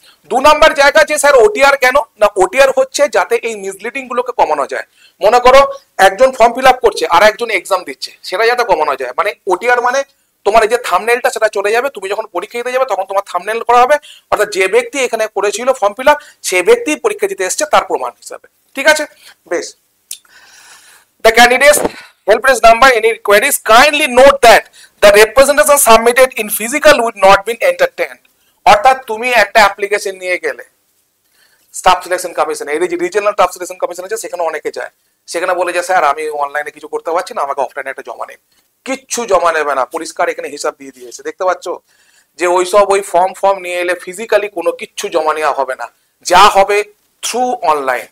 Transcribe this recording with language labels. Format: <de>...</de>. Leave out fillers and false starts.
<bn>2 number জায়গা যে sir OTR কেন না, ওটিআর হচ্ছে যাতে এই মিসলিডিং গুলোকে কমানো যায়। মনে করো একজন ফর্ম ফিল আপ করছে আর একজন এক্সাম দিচ্ছে, সেটা যাতে কমানো যায়। মানে ওটিআর মানে তোমার এই যে থাম্বনেলটা সেটা চলে যাবে, তুমি যখন পরীক্ষা দিতে যাবে তখন তোমার থাম্বনেল করা হবে, অর্থাৎ যে ব্যক্তি এখানে করেছিল ফর্ম ফিল আপ সেই ব্যক্তি পরীক্ষা দিতে এসছে তার প্রমাণ হিসাবে। ঠিক আছে, বেশ।</bn> <en>The candidate's helpless number any queries, kindly note that the representation submitted in physical would not be entertained.</en> <bn>অর্থাৎ তুমি একটা অ্যাপ্লিকেশন নিয়ে গেলে স্টাফ সিলেকশন কমিশন, এই যে রিজিওনাল স্টাফ সিলেকশন কমিশন আছে সেখানে অনেকে যায়, সেখানে বলে যে স্যার আমি অনলাইনে কিছু করতে পারছি না, আমাকে অফলাইনে একটা জমা নেই। কিচ্ছু জমা নেবে না, পরিষ্কার এখানে হিসাব দিয়ে দিয়েছে, দেখতে পাচ্ছ যে ওই ফর্ম নিয়ে এলে ফিজিক্যালি কোনো কিচ্ছু জমা নেওয়া হবে না, যা হবে থ্রু অনলাইন।</bn>